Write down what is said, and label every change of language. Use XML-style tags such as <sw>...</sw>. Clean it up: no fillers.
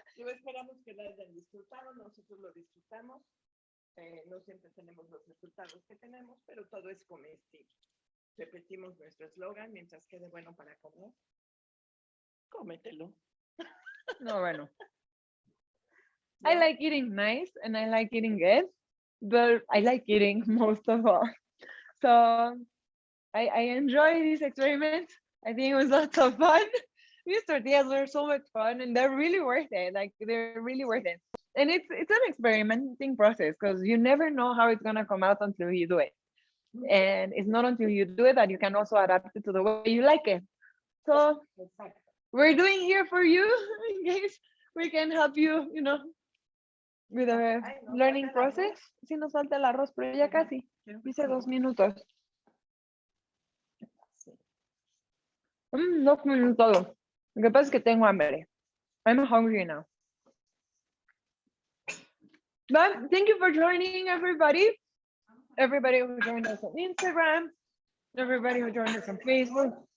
<es>esperamos que lo hayan disfrutado, nosotros lo disfrutamos. No siempre tenemos los resultados que tenemos, pero todo es comestible. Repetimos nuestro eslogan, mientras quede bueno para comer, cómetelo. No, bueno.</es> <en>I like eating nice and I like eating good, but I like eating most of all. So I enjoy these experiments. I think it was lots of fun. These tortillas were so much fun and they're really worth it. Like they're really worth it. And it's an experimenting process because you never know how it's gonna come out until you do it. And it's not until you do it that you can also adapt it to the way you like it. So we're doing here for you in case we can help you, with the learning process.</en> <es>Sí nos falta el arroz, pero ya casi. Dice 2 minutos. No comí todo. Lo que pasa es que tengo hambre.</es> <en>I'm hungry now. But thank you for joining, everybody. Everybody who joined us on Instagram. Everybody who joined us on Facebook.</en>